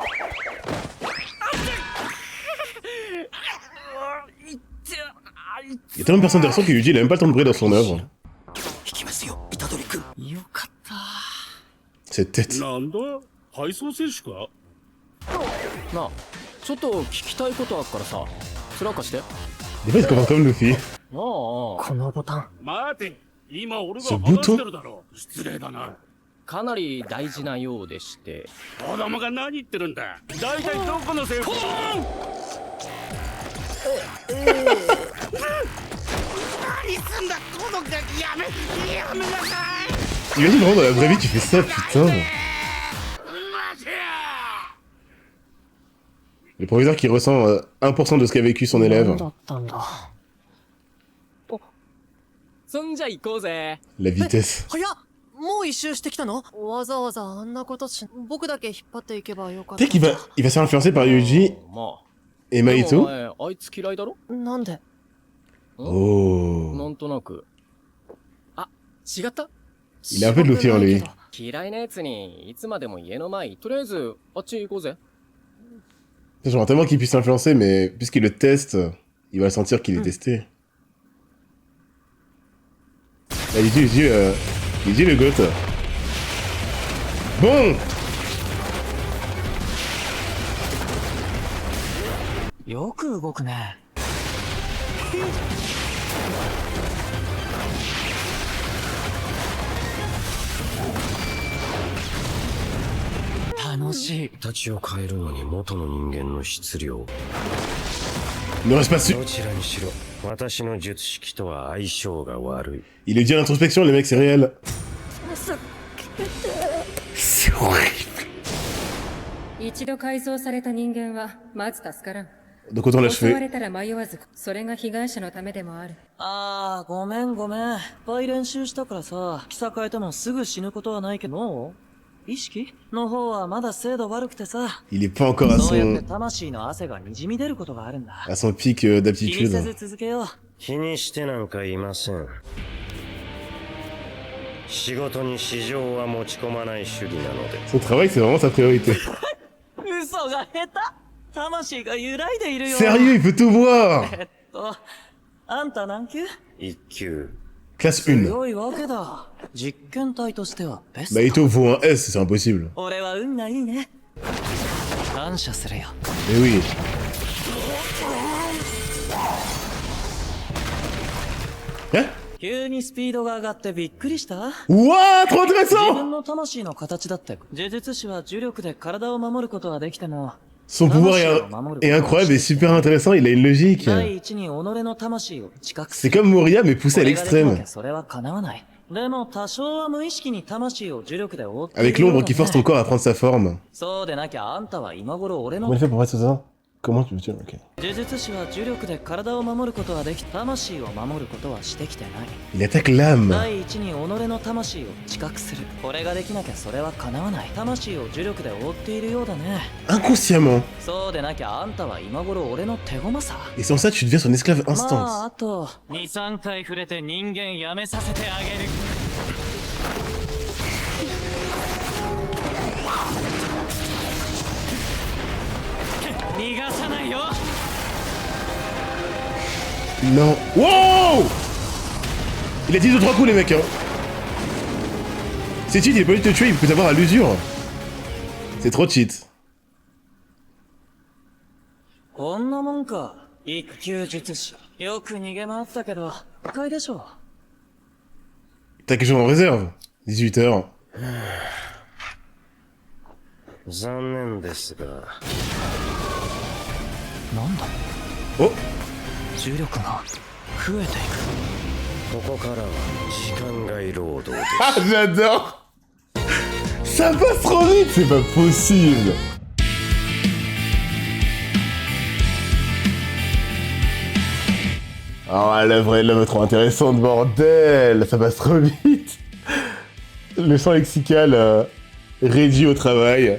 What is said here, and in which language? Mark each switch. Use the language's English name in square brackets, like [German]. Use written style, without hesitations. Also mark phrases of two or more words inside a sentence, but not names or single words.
[French] Il y a tellement de personnes derrière que Yuji il a même pas le temps de briller dans son œuvre. [Japanese] 行きますよ、虎杖君。よかった。 [French] Cette tête. [Japanese] なんだ配送選手か。なあちょっと聞きたいことあっからさ面貸して。 [French] Des fois, il se comporte comme Luffy. [Japanese] なあこのボタン待て。今俺がそう話してるだろ。失礼だな。かなり大事なようでして。子供が何言ってるんだ。大体どこのセーフ。何すんだこのガキ。やめなさい。 [French] T'imagines vraiment dans la vraie vie, tu fais ça, putain. [Japanese] 待てよ。 [French] Le proviseur qui ressent 1% de ce qu'a vécu son [Japanese] 何 [French] élève. [Japanese] だったんだ。そんじゃ行こうぜ。 [French] La vitesse. [Japanese] 早っもう一周してきたの？わざわざあんなことし、僕だけ引っ張っていけばよかった。 [French] Peut-être qu'il va se faire influencer par Yuji [Japanese] まあ [French] et [Japanese] でも [French] Maito. [Japanese] お前あいつ嫌いだろ。なんで？ Oh. なんとなく。あ、違った？ [French] Il a un peu de Luffy en lui. [Japanese] 嫌いなやつにいつまでも家の前。とりあえずあっち行こうぜ。 [French] J'aimerais tellement qu'il puisse l'influencer, mais puisqu'il le teste, il va sentir qu'il est testé. Ah, Yuji le goth. Bon! [Japanese] よく動くね。楽しい。形を変えるのに元の人間の質量。 [French] Ne reste pas dessus. [Japanese] どちらにしろ、私の術式とは相性が悪い。 [French] Il est dit à l'introspection, les mecs, c'est réel. C'est horrible. [Japanese] 一度改造された人間はまず助からん。 [French] Donc autant [Japanese] 襲わ [French] l'achever. [Japanese] れたら迷わず、それが被害者のためでもある。ごめん。いっぱい練習したからさ、着さ変えてもすぐ死ぬことはないけど、意識の方はまだ精度悪くてさ。 [French] Il est pas encore à [Japanese] そうやって [French] son, [Japanese] 魂の汗が滲み出ることがあるんだ。 [French] à son pic [Japanese] 気にせ [French] d'aptitude. [Japanese] ず続けよう。気にしてなんかいません。仕事に市場は持ち込まない主義なので。 [French] Son travail, c'est vraiment sa priorité. [Japanese] 嘘が下手。魂が揺らいでいるよ。 [French] Sérieux, il peut tout voir. [Japanese] あんた何級？一級。 [French] Classe [Japanese] す [French] 1. [Japanese] ごいわけだ。実験体としてはベスト。 [French] Maito vaut un S, c'est impossible. [Japanese] 俺は運がいいね。感謝するよ。 [French] Mais oui. Hein? [Japanese] 急にスピードが上がってびっくりした？ [French] Ouah, trop [Japanese] 自 [French] intéressant! [Japanese] 分の魂の形だって。呪術師は呪力で体を守ることはできても、 [French] Son pouvoir est incroyable et super intéressant, il a une logique. [Japanese] 第一に己の魂を知覚す [French] C'est [Japanese] る。 [French] comme Moria, mais poussé à [Japanese] 俺ができなき [French] l'extrême. [Japanese] ゃそれは叶わない。でも多少は無意識に魂を呪力で覆ってい [French] Avec [Japanese] るようだ [French] l'ombre [Japanese] ね [French] qui force ton corps à prendre sa forme. [Japanese] そうでなきゃあんたは今頃俺 [French] Comment [Japanese] の [French] il fait pour faire ça? Comment tu veux dire? Ok. [Japanese] 呪術師は呪力で体を守ることはでき、魂を守ることはしてきてない。 [French] Il attaque l'âme. [Japanese] 第一に己の魂を知覚する。これができなきゃそれは叶わない。魂を呪力で覆っているようだね。 [French] Inconsciemment. [Japanese] そうでなきゃあんたは今頃俺の手駒さ。 [French] Et sans ça, tu deviens son esclave [Japanese] まあ [French] instant. [Japanese] あと2、3回触れて人間やめさせてあげる。逃がさないよ。 [French] Non. Wow! Il a dit 2-3 coups, les mecs, hein. C'est cheat, il est pas obligé de te tuer, il peut t'avoir à l'usure. C'est trop cheat. [Japanese] こんなもんか。一級術師。よく逃げ回ったけど、不快でしょ。 [French] T'as quelque chose en réserve? 18 heures. [Japanese] 残念ですが。なんだ [French] Oh! [Japanese] 重力が増えていく。ここからは時間外労働です。 [French] Ah, j'adore! Ça passe trop vite, c'est pas possible! Ah, l'œuvre est trop intéressante, bordel! Ça passe trop vite! Le champ lexical réduit au travail.